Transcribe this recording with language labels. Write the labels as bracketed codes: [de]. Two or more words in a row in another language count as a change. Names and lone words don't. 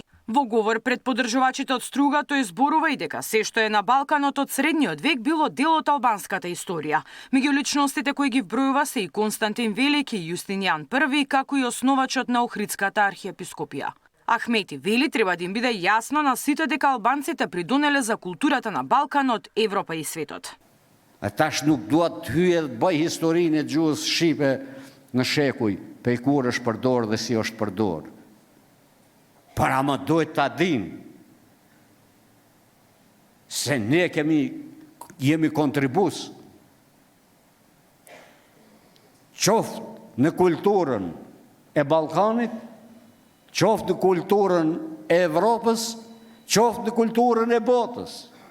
[mk] Во говор пред поддржувачите од Струга тој зборува и дека се што е на Балканот од средниот век било дел од албанската историја. Меѓу личностите кои ги вбројува се и Константин Велики и Јустинијан I, како и основачот на Охридската архиепископија. Ахмети вели треба да им биде јасно на сите дека албанците придонеле за културата на Балканот, Европа и светот. [sq] Tash nuk duat të hyje dhe të bëj historinë e gjuhës shqipe në shekuj, pe kur është përdorë dhe si është përdorë. Para më duhet ta dimë se ne jemi kontribus qoftë në kulturën e Ballkanit, qoftë në kulturën e Evropës, qoftë në kulturën e botës.